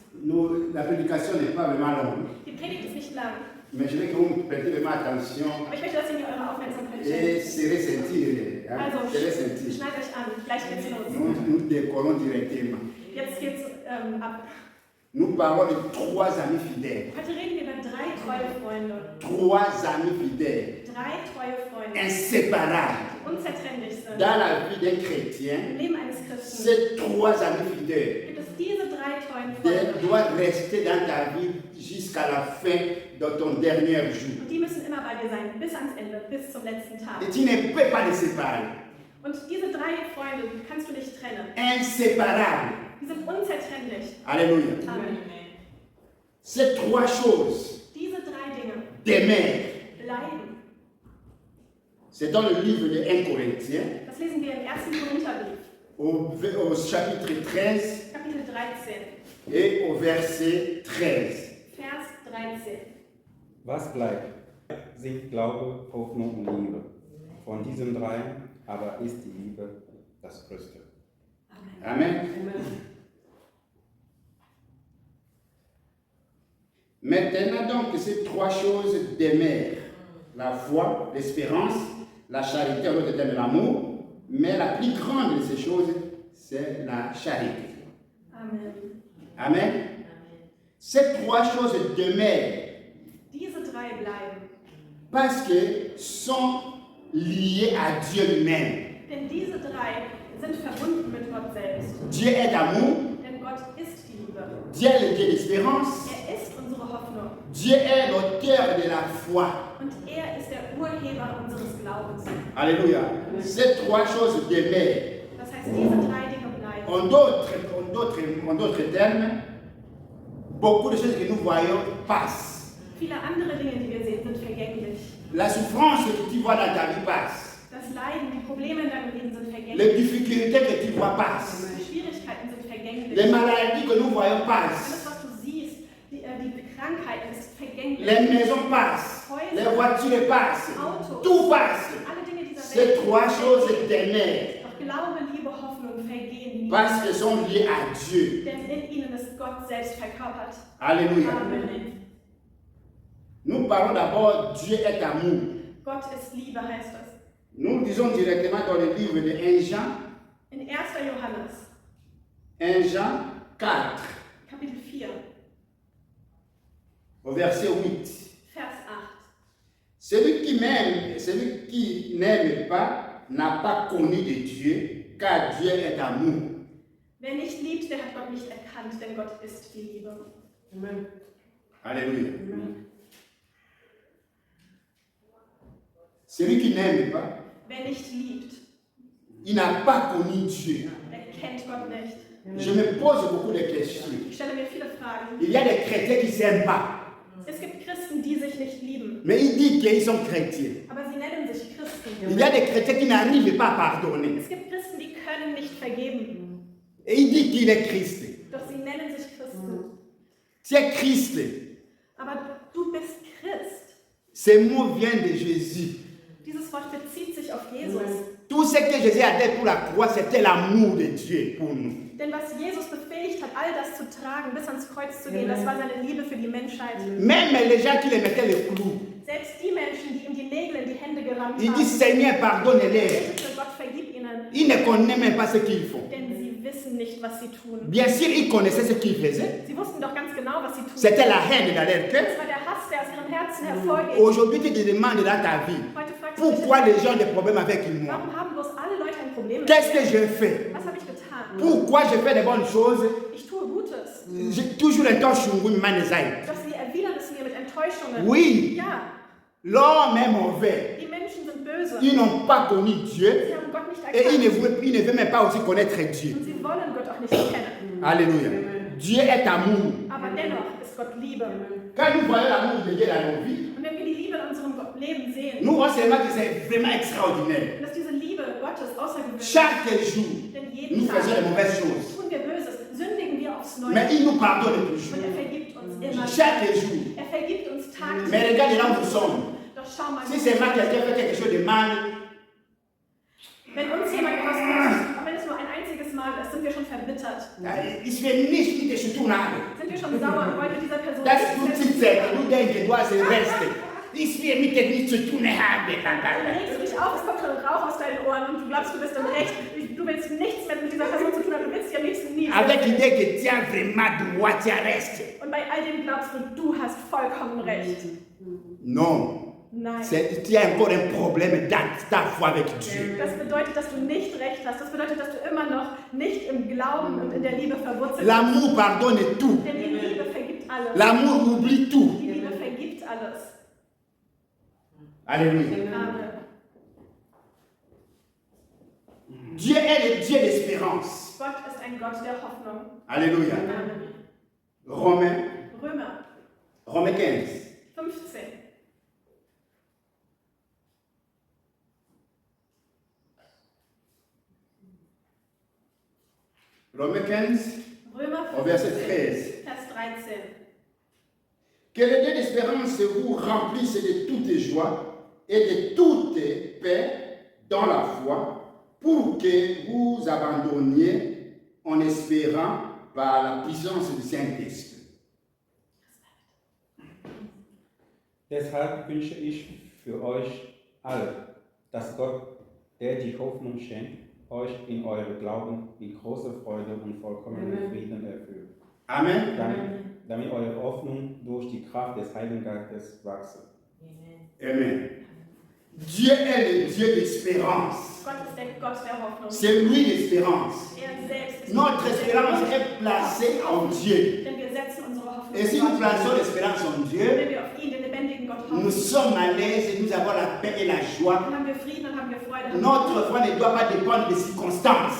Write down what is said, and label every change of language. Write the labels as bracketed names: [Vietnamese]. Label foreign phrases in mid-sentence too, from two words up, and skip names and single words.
[French] La prédication n'est pas vraiment longue. [German] Die Predigt ist nicht lang. [French] Mais je veux que vous prêtez vraiment attention [German] Aber ich möchte, dass ihr mir eure Aufmerksamkeit [French] et [German] schenkt. [French] serrez ceinture. Hein? [German] Also, [French] Serrez ceinture. [German] schneidet euch an. Gleich geht's los. [French] Nous décollons directement. [German] Jetzt geht's ab. [French] Nous parlons de 3 amis fidèles. [German] Heute reden wir über 3 treue Freunde. [French] 3 amis fidèles. [German] 3 treue Freunde. [French] Inséparables. [German] Unzertrennlich sind. [French] Dans la vie d'un [German] Im [French] chrétien, [German] Leben eines Christen [French] ces 3 amis fidèles [German] gibt es diese 3 treuen Freunde. [French] doivent rester dans ta vie jusqu'à la fin de ton dernier jour. [German] Und die müssen immer bei dir sein, bis ans Ende, bis zum letzten Tag. [French] Et tu ne peux pas les séparer. [German] Und diese 3 Freunde kannst du nicht trennen. [French] Inséparables. [German] Die sind unzertrennlich. [French] Alléluia. Amen. Ces 3 choses [German] Diese 3 Dinge [French] demeurent. [German] bleiben. [French] C'est dans le livre de 1 Corinthiens, [German] Das lesen wir im 1. Korintherbrief, [French] au chapitre 13 [German] Kapitel 13, [French] et au verset 13. [German] Vers 13. Was bleibt, sind Glaube, Hoffnung und Liebe. Von diesen 3 aber ist die Liebe das Größte. Amen. [French] Maintenant donc, ces 3 choses demeurent. La foi, l'espérance, la charité, en d'autres termes l'amour. Mais la plus grande de ces choses, c'est la charité. Amen. Amen. Ces 3 choses demeurent [German] Diese 3 bleiben. [French] parce que sont liées à Dieu lui-même. [German] Denn diese 3 sind verbunden mit Gott selbst. [French] Dieu est amour, [German] Denn Gott ist die Liebe. [French] Dieu est le Dieu d'espérance, [German] Er ist unsere Hoffnung. [French] Dieu est l'auteur de la foi. [German] Und er ist der Urheber unseres Glaubens. [French] Alléluia. Ces 3 choses demeurent. [German] Das heißt, diese 3 Dinge bleiben. [French] En d'autres termes, beaucoup de choses que nous voyons passent. [German] Viele andere Dinge, die wir sehen, sind vergänglich. [French] La souffrance que tu vois dans ta vie passe. [German] Das Leiden, die Probleme in deinem Leben sind [French] Les [German] vergänglich. [French] difficultés que tu vois passent. [German] Die Schwierigkeiten sind vergänglich. [French] Les maladies que nous voyons [German] Alles, [French] passent. [German] was du siehst, die Krankheit ist vergänglich. [French] Les maisons passent. Les voitures passent. Tout passe. [German] Alle Dinge dieser [French] Ces [German] Welt [French] 3 choses [German] sind vergänglich. [French] demeurent [German] Doch Glaube, Liebe, Hoffnung vergehen nie. [French] parce qu'elles sont liées à Dieu. [German] Denn in ihnen ist Gott selbst verkörpert. [French] Alléluia. Amen. Nous parlons d'abord Dieu est amour. [German] Gott ist Liebe, heißt das. [French] Nous disons directement dans le livre de 1 Jean, [German] In 1. Johannes, [French] 1 Jean 4, [German] Kapitel 4, [French] au verset 8. [German] Vers 8. [French] Celui qui n'aime pas n'a pas connu de Dieu, car Dieu est amour. [German] Wer nicht liebt, der hat Gott nicht erkannt, denn Gott ist die Liebe. [French] Amen. Alléluia. Amen. Celui qui n'aime pas, [German] Wer nicht liebt, [French] il n'a pas connu Dieu. [German] der kennt Gott nicht. [French] Je me pose beaucoup de questions. [German] Ich stelle mir viele Fragen. [French] Il y a des chrétiens qui ne s'aiment pas, [German] Es gibt Christen, die sich nicht lieben, [French] mais ils disent qu'ils sont chrétiens. [German] aber sie nennen sich Christen. [French] Il y a des chrétiens qui n'arrivent pas à pardonner. [German] Es gibt Christen, die können nicht vergeben, [French] Et ils disent qu'il est Christ. [German] doch sie nennen sich Christen. [French] Tu es Christ. [German] Aber du bist Christ. [French] Ce mot vient de Jésus. [German] Dieses Wort bezieht sich auf Jesus. [French] Tout ce que Jésus a fait pour la croix, c'était l'amour de Dieu pour nous. [German] Denn was Jesus befähigt hat, all das zu tragen, bis ans Kreuz zu gehen, das war seine Liebe für die Menschheit. [French] Même les gens qui les mettaient les clous, [German] Selbst die Menschen, die ihm die Nägel in die Hände gerammt [French] ils [German] haben, [French] disent Seigneur, pardonne-les. [German] bitte Gott, vergib ihnen, [French] Ils ne connaissent même pas ce qu'ils font. [German] denn sie wissen nicht, was sie tun. [French] Bien sûr, ils connaissaient ce qu'ils faisaient. [German] Sie wussten doch ganz genau, was sie tun. [French] C'était la haine dans leur [German] Das [French] cœur. [German] war der Hass, der aus ihrem Herzen hervorgeht. [French] Aujourd'hui, tu te demandes dans ta vie, [German] Heute fragst du [French] pourquoi [German] dich, [French] les gens ont des problèmes avec moi? [German] warum haben bloß alle Leute ein Problem mit [French] Qu'est-ce [German] mir? [French] que je fais? [German] Was habe ich getan? [French] Pourquoi je fais des bonnes choses? [German] Ich tue Gutes, [French] J'ai toujours un temps chungu manesai. [German] doch sie erwidern es mir mit Enttäuschungen. [French] Oui, [German] Ja, [French] l'homme est mauvais. [German] die Menschen sind böse. [French] Ils n'ont pas connu Dieu [German] Sie haben Gott nicht [French] et [German] erkannt [French] ils ne veulent même pas aussi connaître Dieu. [German] und sie wollen Gott auch nicht kennen. [French] Alléluia. Dieu est amour. [German] Aber dennoch ist Gott Liebe. [French] Quand nous voyons l'amour de Dieu dans nos vies, [German] Und wenn wir die Liebe in unserem Leben sehen, [French] nous voyons seulement que c'est vraiment extraordinaire. [German] dass diese Liebe Gottes außergewöhnlich ist, [French] Chaque jour, [German] denn [French] nous [German] jeden [French] faisons les [German] Tag [French] mauvaises choses. [German] tun wir Böses, sündigen wir aufs Neue. [French] Mais il nous pardonne [German] Und [French] toujours. [German] er vergibt uns immer. [French] Chaque jour. [German] Er vergibt uns tagtäglich. [French] Mais regarde là où nous sommes. [German] Doch schau mal, [French] Si seulement quelqu'un fait quelque chose de mal, [German] wenn uns jemand etwas tut, auch wenn es nur ein einziges Mal ist, sind wir schon verbittert. [French] il se fait niche qui te surtout nada. [German] Sind dir schon sauer und wollt mit dieser Person Das nichts mehr tut zu sich tun sehr, haben. du denkst, du hast Reste. Ich will mit dir nichts zu tun haben. Dann regst du dich auf, es kommt schon Rauch aus deinen Ohren und du glaubst, du bist im Recht. Du willst nichts mehr mit dieser Person zu tun haben, du willst sie am liebsten nie [French] Avec [German] sehen. [French] l'idée que tu as vraiment droit, tu as Reste. [German] Und bei all dem glaubst du hast vollkommen Recht. [French] Non. [German] Nein. [French] Tu as encore un problème dans ta foi avec Dieu. [German] Das bedeutet, dass du nicht Recht hast. Das bedeutet, dass du immer noch nicht im Glauben und in der Liebe verwurzelt bist. [French] L'amour pardonne tout. [German] Denn die Liebe vergibt alles. [French] L'amour oublie tout. [German] Die Liebe vergibt alles. [French] Alléluia. Amen. Dieu est le Dieu d'espérance. [German] Gott ist ein Gott der Hoffnung. [French] Alléluia. Amen. Romains 15. [German] 15. [French] Romains 15, [German] Römer [French] au verset [German] 15, [French] 13. [German] Vers 13. [French] Que le Dieu d'espérance vous remplisse de toute joie et de toute paix dans la foi, pour que vous abandonniez en espérant par la puissance du Saint-Esprit. [German] Deshalb wünsche ich für euch alle, dass Gott, der die Hoffnung schenkt, euch in eurem Glauben mit großer Freude und vollkommenem Frieden erfüllt. Amen. Damit eure Hoffnung durch die Kraft des Heiligen Geistes wachse. Amen. [French] Dieu est le Dieu d'espérance. [German] Gott ist der Gott der Hoffnung. [French] C'est lui l'espérance. [German] Er selbst ist [French] Notre espérance est placée en Dieu. [German] Denn wir setzen unsere Hoffnung [French] Et si [German] in [French] nous [German] Gott. [French] plaçons l'espérance en Dieu, [German] Wenn wir auf ihn, den lebendigen Gott, hoffen, [French] nous sommes à l'aise et nous avons la paix et la joie. [German] dann haben wir Frieden und haben wir Freude. [French] Notre foi ne doit pas dépendre des circonstances.